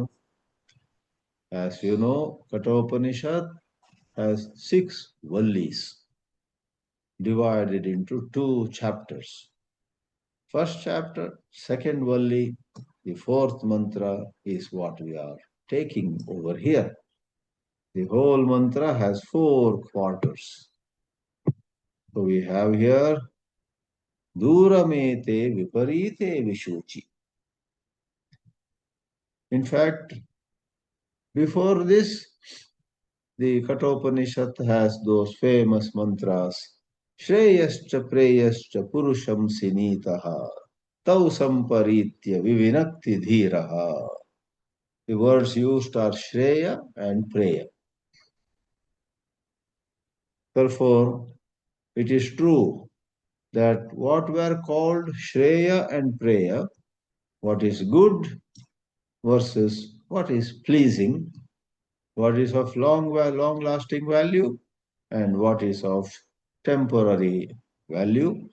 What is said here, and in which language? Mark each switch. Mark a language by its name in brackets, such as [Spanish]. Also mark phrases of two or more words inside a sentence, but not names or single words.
[English] As you know, Kathopanishad has 6 vallis divided into 2 chapters. First chapter, second valli, the fourth mantra is what we are taking over here. The whole mantra has 4 quarters. So we have here [Sanskrit] dūramete viparīte viṣūcī. [English] In fact, before this, the Kathopanishad has those famous mantras. [Sanskrit] Shreyascha preyascha purusham sinitaha tau samparitya vivinakti dhiraha. [English] The words used are Shreya and Preya. Therefore, it is true that what were called Shreya and Preya, what is good versus what is pleasing, what is of long-lasting value, and what is of temporary value.